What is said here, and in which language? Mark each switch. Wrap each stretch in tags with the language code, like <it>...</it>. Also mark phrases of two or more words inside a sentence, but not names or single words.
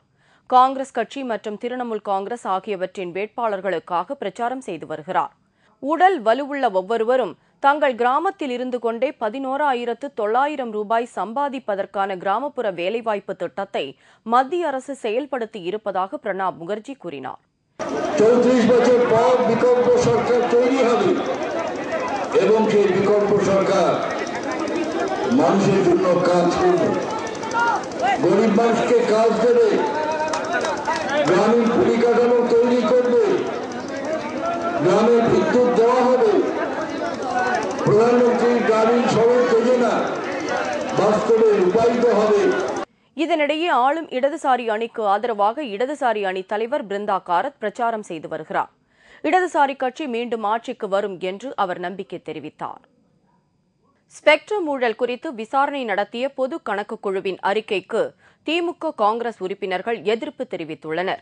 <ta>காங்கிரஸ் கட்சி மற்றும் திரிணாமுல் காங்கிரஸ் ஆகியவற்றின் வேட்பாளர்களுக்காக பிரச்சாரம் செய்து வருகிறார். உடல் வலுவுள்ள ஒவ்வொருவரும் தங்கள் கிராமத்தில் இருந்து கொண்டே 11,900 ரூபாய் சம்பாதிப்பதற்கான கிராமப்புற வேலைவாய்ப்பு திட்டத்தை மத்திய அரசு செயல்படுத்தி இருப்பதாக பிரணாப் முகர்ஜி கூறினார்.</ta> <bn>34 বছর পর বিকল্প সরকার তৈরি হবে এবং সেই বিকল্প সরকার মানুষের জন্য কাজ করবে, গরিব মানুষকে কাজ দেবে, গ্রামীণ পরিকাঠামো তৈরি করবে, গ্রামে বিদ্যুৎ দেওয়া হবে, প্রধানমন্ত্রী গ্রামীণ সড়ক যোজনা বাস্তবে রূপায়িত হবে.</bn> <ta>இதனிடையே ஆளும் இடதுசாரி அணிக்கு ஆதரவாக இடதுசாரி அணி தலைவர் பிருந்தா காரத் பிரச்சாரம் செய்து வருகிறார். இடதுசாரி கட்சி மீண்டும் ஆட்சிக்கு வரும் என்று அவர் நம்பிக்கை தெரிவித்தார். ஸ்பெக்ட்ரம் ஊழல் குறித்து விசாரணை நடத்திய பொது கணக்கு குழுவின் அறிக்கைக்கு திமுக காங்கிரஸ் உறுப்பினர்கள் எதிர்ப்பு தெரிவித்துள்ளனர்.</ta>